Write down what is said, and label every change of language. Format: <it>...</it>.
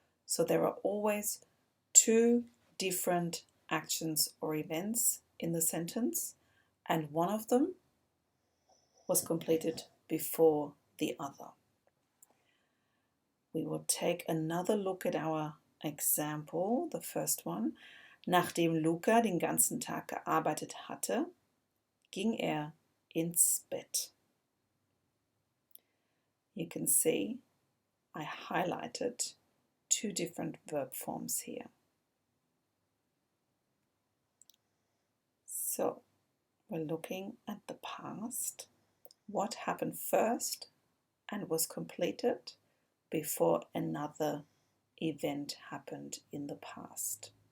<en>So there are always two different actions or events in the sentence, and one of them was completed before the other. We will take another look at our example, the first one.</en> <de>Nachdem Luca den ganzen Tag gearbeitet hatte, ging er ins Bett.</de> <en>You can see I highlighted two different verb forms here. So we're looking at the past, what happened first and was completed before another event happened in the past.</en>